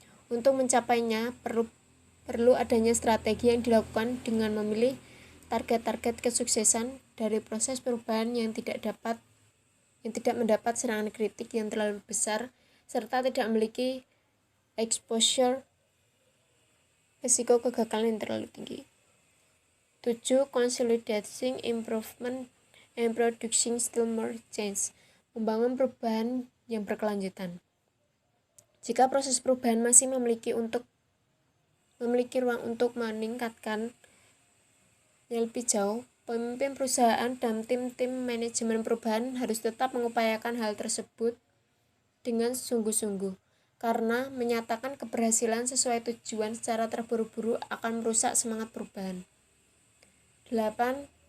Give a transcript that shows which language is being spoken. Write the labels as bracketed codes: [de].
[id] Untuk mencapainya, perlu adanya strategi yang dilakukan dengan memilih target-target kesuksesan dari proses perubahan yang tidak mendapat serangan kritik yang terlalu besar serta tidak memiliki exposure risiko kegagalan yang terlalu tinggi. 7. [en] Consolidating improvement and producing still more change. [id] Membangun perubahan yang berkelanjutan. Jika proses perubahan masih memiliki ruang untuk meningkatkan yang lebih jauh, pemimpin perusahaan dan tim-tim manajemen perubahan harus tetap mengupayakan hal tersebut dengan sungguh-sungguh, karena menyatakan keberhasilan sesuai tujuan secara terburu-buru akan merusak semangat perubahan. 8.